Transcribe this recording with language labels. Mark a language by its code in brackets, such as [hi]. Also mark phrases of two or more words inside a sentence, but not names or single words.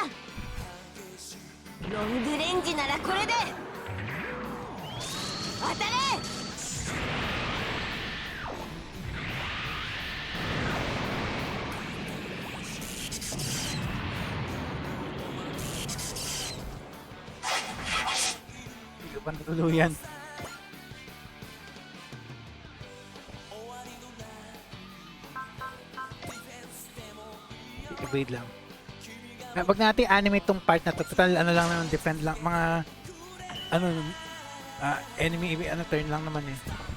[ja] ロングレンジならこれで当たれ。 [tl] Hindi ko pa natuluyan. Wait lang. Wag natin animate tong part na to. Total ano lang naman, defend lang. Mga ano enemy ano turn lang naman eh.